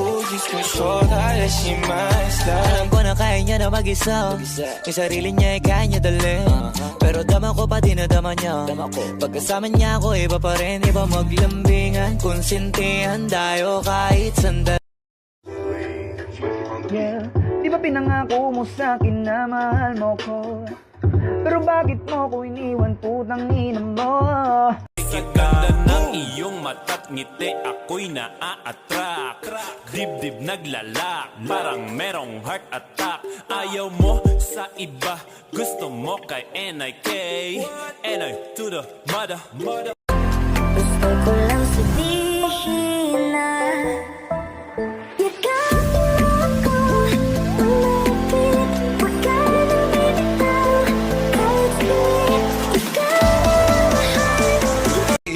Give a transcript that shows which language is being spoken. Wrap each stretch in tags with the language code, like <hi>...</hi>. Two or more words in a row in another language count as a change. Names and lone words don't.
<zh>只说他的心埋下。</zh> <tl>Alam ko na kaya niya na mag-isa. Yung sarili niya ay kaya niya dalhin. Pero dama ko pa dinadama niya. Pagkasama niya ako iba pa rin. Iba maglambingan, konsintihan tayo kahit sandali. Yeah, di ba pinangako mo sa'kin na mahal mo ko? Pero bakit mo ko iniwan, putang ina mo? Ganda ng iyong mata't ngiti, ako'y naa-attract. Dibdib naglalak, parang merong</tl> <en>heart attack.</en> <tl>Ayaw mo sa iba, gusto mo kay NIK.</tl> <en>NI to the mother.</en> <tl>Gusto ko lang sabihin na yakapin mo ako, umapit, huwag ka nang bibitaw. Kahit sa'yo, ikaw ang mahal.</tl>